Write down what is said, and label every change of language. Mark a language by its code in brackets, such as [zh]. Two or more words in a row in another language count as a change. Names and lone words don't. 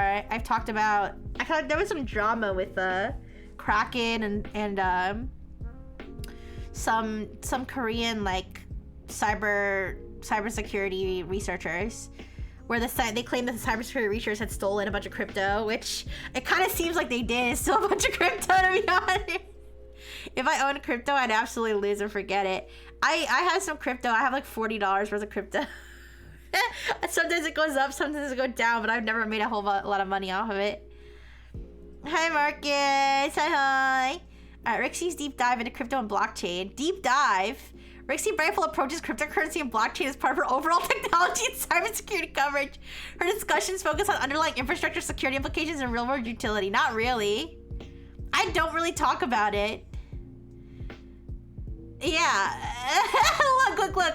[en] I thought there was some drama with Kraken and some Korean cybersecurity researchers, where they claim that the cybersecurity researchers had stolen a bunch of crypto, which it kind of seems like they did steal a bunch of crypto, to be honest. If I owned crypto, I'd absolutely lose and forget it. I have some crypto. I have $40 worth of crypto. Sometimes it goes up, sometimes it goes down, but I've never made a whole lot of money off of it. Hi, Marcus. Hi. Alright, Rixie's deep dive into crypto and blockchain. Deep dive? Rixie Brightful approaches cryptocurrency and blockchain as part of her overall technology and cybersecurity coverage. Her discussions focus on underlying infrastructure, security implications, and real-world utility. Not really. I don't really talk about it. Yeah. Look.